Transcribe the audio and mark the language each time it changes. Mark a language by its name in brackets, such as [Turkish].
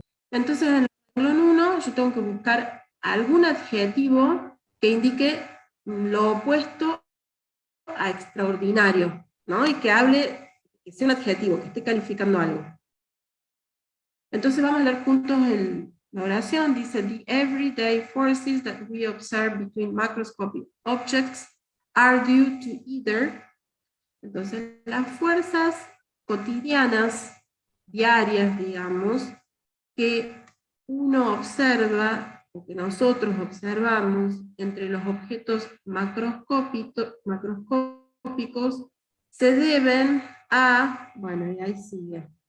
[Spanish] Entonces, en el renglón 1 yo tengo que buscar algún adjetivo que indique lo opuesto a extraordinario, ¿no? Y que hable, que sea un adjetivo, que esté calificando algo. Entonces vamos a leer juntos la oración. Dice, [English] the everyday forces that we observe between macroscopic objects are due to either. [Spanish] Entonces, las fuerzas cotidianas, diarias, digamos, que uno observa, o que nosotros observamos entre los objetos macroscópicos, se deben a, bueno, y ahí sigue.